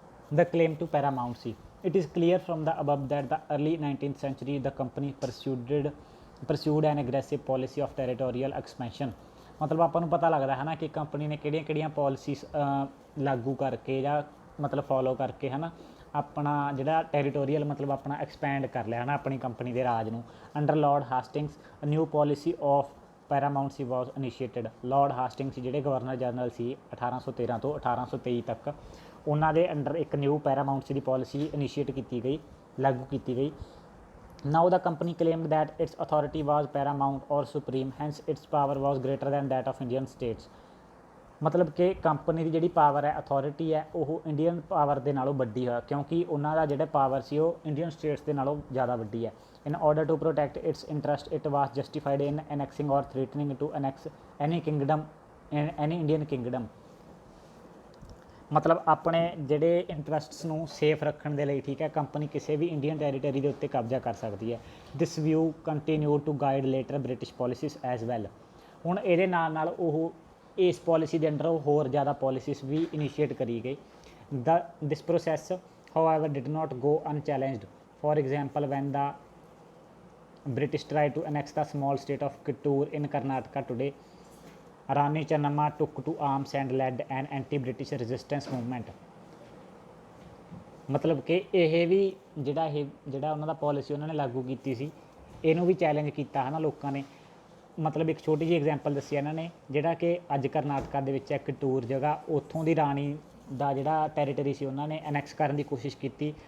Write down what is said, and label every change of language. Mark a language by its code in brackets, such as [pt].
[en] the claim to paramountcy. It is clear from the above that the early 19th century the company pursued an aggressive policy of territorial expansion. [pa] ਮਤਲਬ ਆਪਾਂ ਨੂੰ ਪਤਾ ਲੱਗਦਾ ਹੈ ਨਾ ਕਿ ਕੰਪਨੀ ਨੇ ਕਿਹੜੀਆਂ ਕਿਹੜੀਆਂ ਪੋਲਿਸੀਜ਼ ਲਾਗੂ ਕਰਕੇ ਜਾਂ ਮਤਲਬ ਫੋਲੋ ਕਰਕੇ ਹੈ ਨਾ ਆਪਣਾ ਜਿਹੜਾ ਟੈਰੀਟੋਰੀਅਲ ਮਤਲਬ ਆਪਣਾ ਐਕਸਪੈਂਡ ਕਰ ਲਿਆ ਹੈ ਨਾ ਆਪਣੀ ਕੰਪਨੀ ਦੇ ਰਾਜ ਨੂੰ। [en] Under lord Hastings a new policy of paramountcy was initiated. [pa] Lord ਹਾਸਟਿੰਗਸ ਜਿਹੜੇ ਗਵਰਨਰ ਜਨਰਲ ਸੀ 1813 ਤੋਂ 1823 ਤੱਕ, ਉਹਨਾਂ ਦੇ ਅੰਡਰ ਇੱਕ ਨਿਊ ਪੈਰਾਮਾਊਂਟਸੀ ਦੀ ਪੋਲਿਸੀ ਇਨੀਸ਼ੀਏਟ ਕੀਤੀ ਗਈ, ਲਾਗੂ ਕੀਤੀ ਗਈ। [en] Now the company claimed that its authority was paramount or supreme, hence its power was greater than that of Indian states. [pa] ਮਤਲਬ ਕਿ ਕੰਪਨੀ ਦੀ ਜਿਹੜੀ ਪਾਵਰ ਹੈ, ਅਥੋਰਿਟੀ ਹੈ, ਉਹ ਇੰਡੀਅਨ ਪਾਵਰ ਦੇ ਨਾਲੋਂ ਵੱਡੀ ਹੈ ਕਿਉਂਕਿ ਉਹਨਾਂ ਦਾ ਜਿਹੜਾ ਪਾਵਰ ਸੀ ਉਹ ਇੰਡੀਅਨ ਸਟੇਟਸ ਦੇ ਨਾਲੋਂ ਜ਼ਿਆਦਾ ਵੱਡੀ ਹੈ। [en] In order to protect its interest, it was justified in annexing or threatening to annex any kingdom, any Indian kingdom. [pa] ਮਤਲਬ ਆਪਣੇ ਜਿਹੜੇ ਇੰਟਰਸਟਸ ਨੂੰ ਸੇਫ ਰੱਖਣ ਦੇ ਲਈ ਠੀਕ ਹੈ ਕੰਪਨੀ ਕਿਸੇ ਵੀ ਇੰਡੀਅਨ ਟੈਰੀਟਰੀ ਦੇ ਉੱਤੇ ਕਬਜ਼ਾ ਕਰ ਸਕਦੀ ਹੈ। [en] This view continue to guide later British policies as well. [pa] ਹੁਣ ਇਹਦੇ ਨਾਲ ਨਾਲ ਉਹ ਇਸ ਪੋਲਿਸੀ ਦੇ ਅੰਡਰ ਹੋਰ ਜ਼ਿਆਦਾ ਪੋਲਿਸੀਜ਼ ਵੀ ਇਨੀਸ਼ੀਏਟ ਕਰੀ ਗਈ। [en] This process however did not go unchallenged. For example when the British tried to annex the small state of Kittur in Karnataka today, Rani Channamma took to arms and led an anti-British resistance movement. [pa] ਮਤਲਬ ਕਿ ਇਹ ਵੀ ਜਿਹੜਾ ਉਹਨਾਂ ਦਾ policy ਉਹਨਾਂ ਨੇ ਲਾਗੂ ਕੀਤੀ ਸੀ ਇਹਨੂੰ ਵੀ ਚੈਲੰਜ ਕੀਤਾ ਹੈ ਨਾ ਲੋਕਾਂ ਨੇ। ਮਤਲਬ ਇੱਕ ਛੋਟੀ ਜਿਹੀ ਐਗਜ਼ਾਮਪਲ ਦੱਸੀ ਇਹਨਾਂ ਨੇ, ਜਿਹੜਾ ਕਿ ਅੱਜ ਕਰਨਾਟਕਾ ਦੇ ਵਿੱਚ ਹੈ ਕਿਟੂਰ ਜਗ੍ਹਾ, ਉੱਥੋਂ ਦੀ ਰਾਣੀ ਦਾ ਜਿਹੜਾ ਟੈਰੀਟਰੀ ਸੀ ਉਹਨਾਂ ਨੇ ਅਨੈਕਸ ਕਰਨ ਦੀ ਕੋਸ਼ਿਸ਼ ਕੀਤੀ।